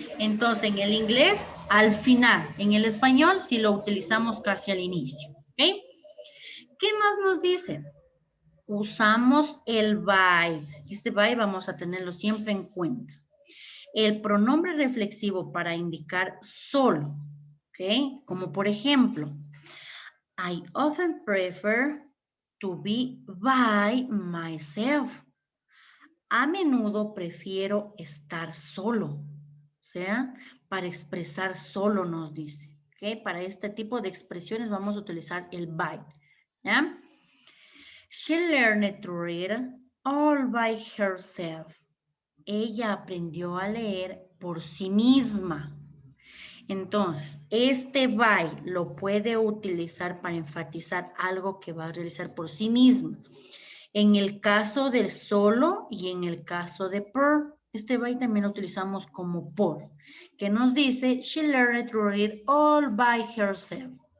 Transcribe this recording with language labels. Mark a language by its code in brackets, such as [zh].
[es] Entonces, en el inglés, al final. En el español, si lo utilizamos casi al inicio, ¿ok? ¿Qué más nos dice? Usamos el by. Este by vamos a tenerlo siempre en cuenta. El pronombre reflexivo para indicar solo, ¿ok? Como por ejemplo, [en] I often prefer to be by myself. [es] A menudo prefiero estar solo. O sea, para expresar solo nos dice. ¿Ok? Para este tipo de expresiones vamos a utilizar el by. ¿Ya? [en] She learned to read all by herself. [es] Ella aprendió a leer por sí misma. Entonces, este by lo puede utilizar para enfatizar algo que va a realizar por sí mismo. En el caso del solo y en el caso de por, este by también lo utilizamos como por, que nos dice, [en] she learned to read all by herself.